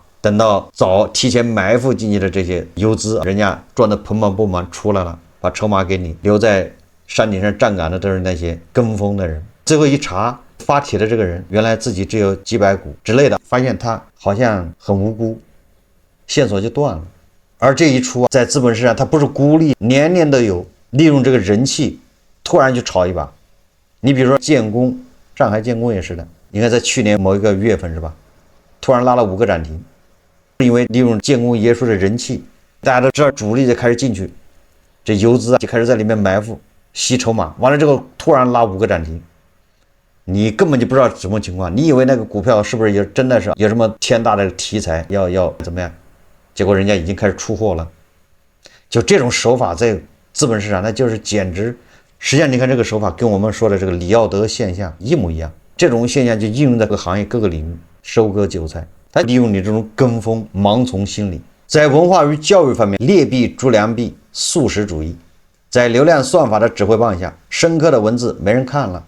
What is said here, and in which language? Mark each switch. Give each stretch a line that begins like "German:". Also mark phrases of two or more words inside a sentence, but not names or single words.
Chinese: 等到提前埋伏進去的這些游資，人家賺得盆滿缽滿出來了，把籌碼給你，留在山頂上站崗的都是那些跟風的人。最後一查，發帖的這個人原來自己只有幾百股之類的，發現他好像很無辜，線索就斷了。而這一出在資本市場，他不是孤立，年年都有，利用這個人氣突然就炒一把。你比如說建工，上海建工也是的，你看在去年某一個月份是吧，突然拉了5個漲停，因為利用建工爷叔的人气，大家都知道主力就開始進去，這游資就開始在裡面埋伏吸籌碼，完了之後突然拉5個漲停。你根本就不知道什麼情況，你以為那個股票是不是也真的是有什麼天大的題材要怎麼樣？結果人家已經開始出貨了。就這種手法在資本市場，那就是簡直，實際上你看這個手法跟我們說的這個李耀德現象一模一樣。這種現象就應用在各個行業各個領域，收割韭菜。他利用你這種跟風盲從心理，在文化與教育方面劣幣逐良幣，速食主義，在流量算法的指揮棒下，深刻的文字沒人看了。